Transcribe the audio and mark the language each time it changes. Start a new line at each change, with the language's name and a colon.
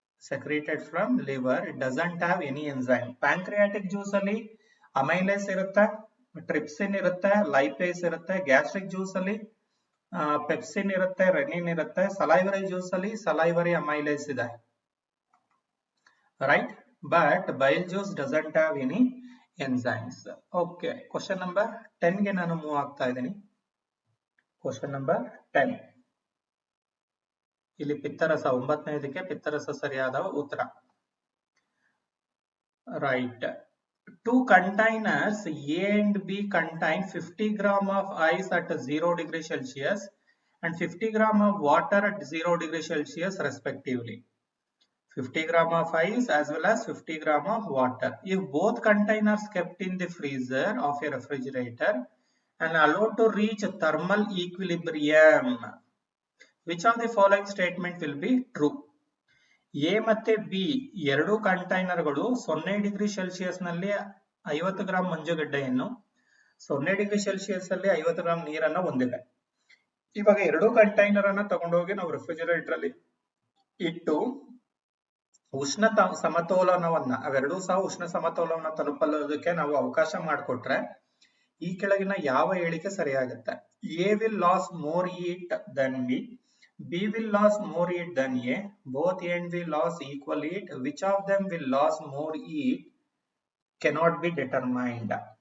English: It doesn't have any enzyme.
Kannada: Pancreatic juice ಅಲ್ಲಿ amylase ಇರುತ್ತೆ, trypsin ಇರುತ್ತೆ, lipase ಇರುತ್ತೆ. Gastric juice ಅಲ್ಲಿ pepsin ಇರುತ್ತೆ, renin ಇರುತ್ತೆ. Salivary juice ಅಲ್ಲಿ salivary amylase ಇದೆ. Right?
English: But bile juice doesn't have any enzymes.
Kannada: Okay, question number 10 ಗೆ ನಾನು ಮೂವ್ ಆಗ್ತಾ ಇದ್ದೀನಿ. Question number 10. ಇಲ್ಲಿ ಪಿತ್ತರಸ 9ನೇದಕ್ಕೆ ಪಿತ್ತರಸ ಸರಿಯಾದ ಉತ್ತರ.
English: Right. 2 containers A and B contain 50 gram of ice at 0 degree Celsius and 50 gram of water at 0 degree Celsius respectively. 50 gram of ice as well as 50 gram of water. If both containers kept in the freezer of a refrigerator and allowed to reach thermal equilibrium, which of the following statement will be true?
Kannada: A ಮತ್ತೆ B ಎರಡು ಕಂಟೈನರ್ಗಳು 0 degree Celsius ನಲ್ಲಿ 50 gram ಮಂಜುಗಡ್ಡೆಯನ್ನು, 0 degree Celsius ಅಲ್ಲಿ 50 gram ನೀರನ್ನು ಹೊಂದಿದೆ. ಇವಾಗ ಎರಡು container ಅನ್ನ ತಗೊಂಡೋಗಿ ನಾವು ರೆಫ್ರಿಜರೇಟರ್ ಅಲ್ಲಿ ಇಟ್ಟು ಉಷ್ಣ ಸಮತೋಲನವನ್ನ, ಅವೆರಡೂ ಸಹ ಉಷ್ಣ ಸಮತೋಲನವನ್ನು ತಲುಪಲೋದಕ್ಕೆ ನಾವು ಅವಕಾಶ ಮಾಡಿಕೊಟ್ರೆ ಈ ಕೆಳಗಿನ ಯಾವ ಹೇಳಿಕೆ ಸರಿಯಾಗುತ್ತೆ?
English: A will lose more heat than B. B will lose more heat than A. Both A and B lose equal heat. Which of them will lose more heat cannot be determined.